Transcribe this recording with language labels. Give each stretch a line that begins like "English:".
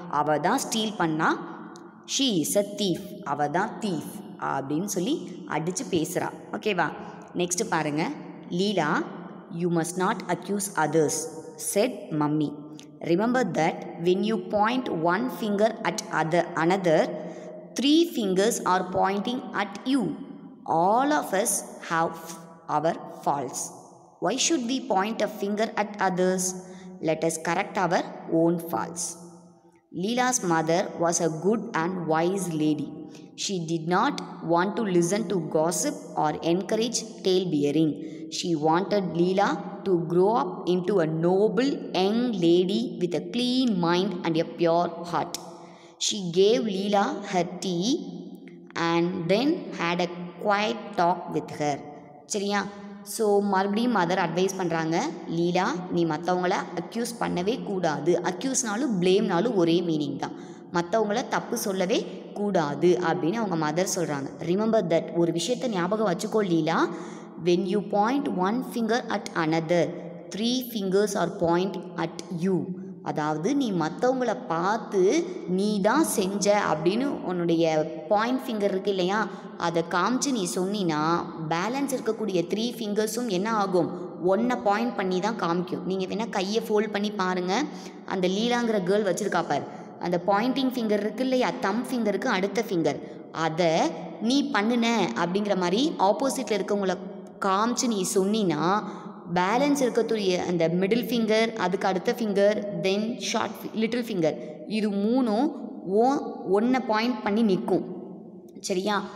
Tamil: அவள் தான் ஸ்டீல் பண்ணா,
English: she is a thief,
Tamil: அவள் தான் தீஃப் அப்படின்னு சொல்லி அடித்து பேசுகிறா. ஓகேவா. நெக்ஸ்ட்டு பாருங்கள்.
English: Leela, you must not accuse others said mummy. Remember that when you point one finger at another, 3 fingers are pointing at you. All of us have our faults. Why should we point a finger at others? Let us correct our own faults. Leela's mother was a good and wise lady. She did not want to listen to gossip or encourage tale-bearing. She wanted Leela to grow up into a noble young lady with a clean mind and a pure heart. She gave Leela her tea and then had a quiet talk with her.
Tamil: சரியா. So மறுபடியும் mother advice பண்ணுறாங்க, லீலா நீ மற்றவங்கள accuse பண்ணவே கூடாது. அக்யூஸ்னாலும் ப்ளேம்னாலும் ஒரே meaning தான். மற்றவங்கள தப்பு சொல்லவே கூடாது அப்படின்னு அவங்க மதர் சொல்கிறாங்க.
English: remember that,
Tamil: ஒரு விஷயத்தை ஞாபகம் வச்சுக்கோ லீலா,
English: when you point one finger at another, 3 fingers are pointing at you.
Tamil: அதாவது நீ மற்றவங்கள பார்த்து நீ தான் செஞ்ச அப்படின்னு உன்னுடைய பாயிண்ட் ஃபிங்கர் இருக்கு இல்லையா, அதை காமிச்சு நீ சொன்னினா பேலன்ஸ் இருக்கக்கூடிய 3 ஃபிங்கர்ஸும் என்ன ஆகும், ஒன்றை பாயிண்ட் பண்ணி தான் காமிக்கும். நீங்கள் வேணால் கையை ஃபோல்ட் பண்ணி பாருங்கள். அந்த லீலாங்கிற கேர்ள் வச்சுருக்கா பார், அந்த பாயிண்டிங் ஃபிங்கர் இருக்கு இல்லையா, தம் ஃபிங்கருக்கு அடுத்த ஃபிங்கர், அதை நீ பண்ணுன அப்படிங்கிற மாதிரி ஆப்போசிட்டில் இருக்கவங்கள காமிச்சு நீ சொன்னினா பேலன்ஸ் இருக்கக்கூடிய அந்த மிடில் ஃபிங்கர், அதுக்கு அடுத்த ஃபிங்கர், தென் ஷார்ட் லிட்டில் ஃபிங்கர், இது மூணும் ஒன்றை பாயிண்ட் பண்ணி நிற்கும். சரியா.